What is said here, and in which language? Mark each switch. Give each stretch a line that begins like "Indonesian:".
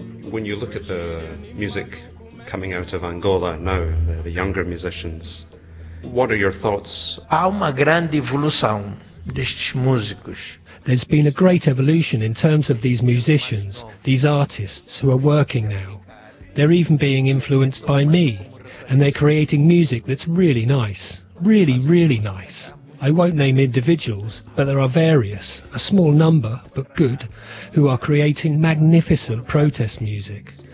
English: When you look at the music coming out of Angola now, the younger musicians, what are your thoughts?
Portuguese: Há uma grande evolução destes músicos.
English: There's been a great evolution in terms of these musicians, these artists who are working now. They're even being influenced by me, and they're creating music that's really nice, really, really nice. I won't name individuals, but there are various, a small number, but good, who are creating magnificent protest music.